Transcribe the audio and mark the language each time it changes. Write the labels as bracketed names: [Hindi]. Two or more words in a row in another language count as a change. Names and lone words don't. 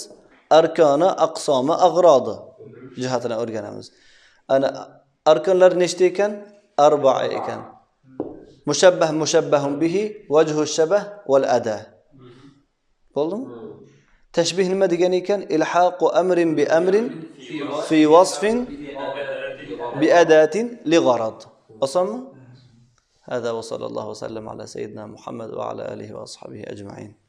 [Uzbek] Arkoni, aqsomi, ag'rodi jihatidan o'rganamiz. Ana arkonlar nechta ekan? 4 ekan. [Arabic] مشبه مشبه به، وجه شبه والأداة. [Uzbek] Bo'ldimi? Tashbih nima degan ekan? [Arabic] إلحاق أمر بأمر في وصف بأداة لغرض. [Uzbek] Osonmi? [Arabic] هذا وصلى الله وسلم على سيدنا محمد وعلى آله وأصحابه أجمعين.